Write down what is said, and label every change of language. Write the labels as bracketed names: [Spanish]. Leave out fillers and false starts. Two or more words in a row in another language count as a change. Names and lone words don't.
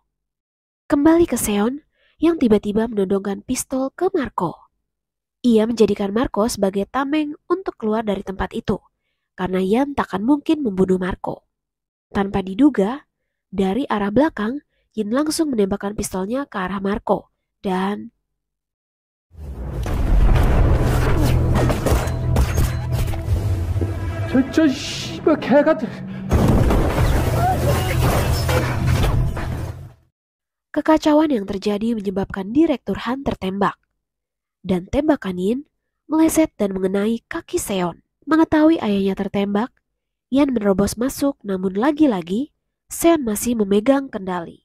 [Indonesian] Kembali ke Seon yang tiba-tiba menodongkan pistol ke Marco. Ia menjadikan Marco sebagai tameng untuk keluar dari tempat itu, karena Yan takkan mungkin membunuh Marco. Tanpa diduga, dari arah belakang, Yin langsung menembakkan pistolnya ke arah Marco, dan [Korean] 저 씨발 개 같은. [Indonesian] kekacauan yang terjadi menyebabkan Direktur Han tertembak. Dan tembakan Yin meleset dan mengenai kaki Seon. Mengetahui ayahnya tertembak, Yan menerobos masuk, namun lagi-lagi Seon masih memegang kendali.